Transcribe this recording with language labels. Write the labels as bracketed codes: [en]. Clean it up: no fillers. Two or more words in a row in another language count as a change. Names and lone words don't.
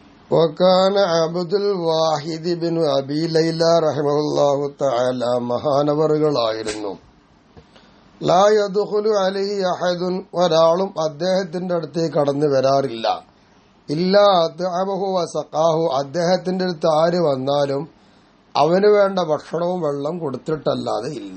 [ar] وكان عبد الواحد بن أبي ليلى رحمه الله تعالى മഹാനവറുകളായിരുന്നു. لا يدخل عليه أحد, [ml] ഒരാളും അദ്ദേഹത്തിന്റെ അടുത്തേക്ക് കടന്നു വരാറില്ല. [ar] إلا أطعمه وسقاه, [ml] അദ്ദേഹത്തിന്റെ അടുത്ത് ആര് വന്നാലും അവന് വേണ്ട ഭക്ഷണവും വെള്ളം കൊടുത്തിട്ടല്ലാതെ ഇല്ല.